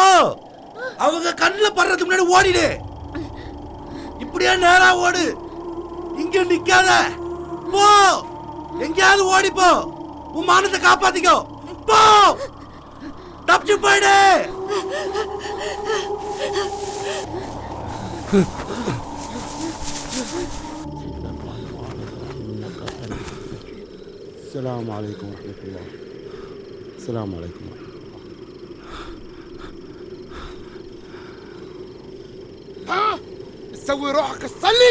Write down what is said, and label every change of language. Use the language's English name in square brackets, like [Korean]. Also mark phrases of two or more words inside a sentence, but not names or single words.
[Tamil] அவங்க கண்ணுல படுறதுக்கு முன்னாடி ஓடிடு, இப்படியே நேரா ஓடு, இங்க நிக்காத, போ, எங்கேயாவது ஓடி போ, உன் மானத்தை காப்பாத்திக்கோ, போ, தப்பிச்சு போயிடு. [Arabic] السلام عليكم ورحمة الله. السلام عليكم. ها تسوي روحك تصلي؟